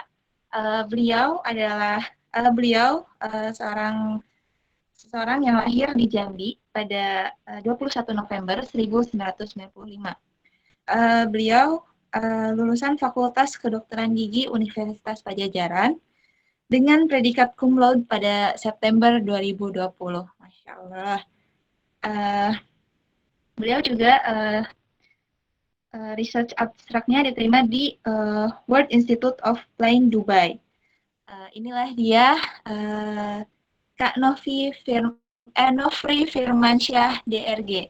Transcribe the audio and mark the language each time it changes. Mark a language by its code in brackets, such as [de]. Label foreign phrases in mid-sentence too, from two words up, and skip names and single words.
[id] Beliau seorang yang lahir di Jambi pada 21 November 1995. Beliau lulusan Fakultas Kedokteran Gigi Universitas Padjadjaran dengan predikat cum laude pada September 2020. [ar] ما شاء الله. [id] Beliau juga research abstraknya diterima di World Institute of Flying Dubai. Inilah dia Kak Nofri Firmansyah DRG.